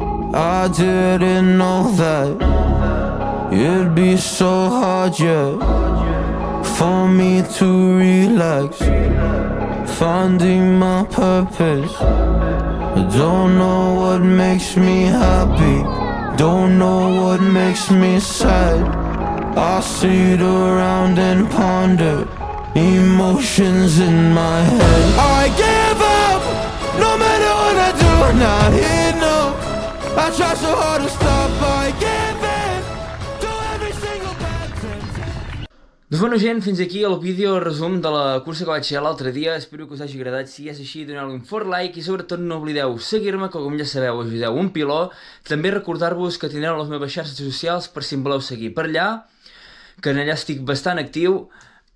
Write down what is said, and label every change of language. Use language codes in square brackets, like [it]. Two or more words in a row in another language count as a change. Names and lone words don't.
[en] I didn't know that it'd be so hard, yeah, for me to relax, finding my purpose. I don't know what makes me happy, don't know what makes me sad. I sit around and ponder emotions in my head. I give up, no matter what I do, not enough. I try so hard to stop, I give in to every single bad thing. [ca] Doncs bueno, gent, fins aquí el vídeo resum de la cursa que vaig fer l'altre dia. Espero que us hagi agradat. Si és així, doneu-li un fort like i sobretot no oblideu seguir-me, que com ja sabeu, ajudeu un piló. També recordar-vos que tindreu les meves xarxes socials per si em voleu seguir per allà, que en allà estic bastant actiu.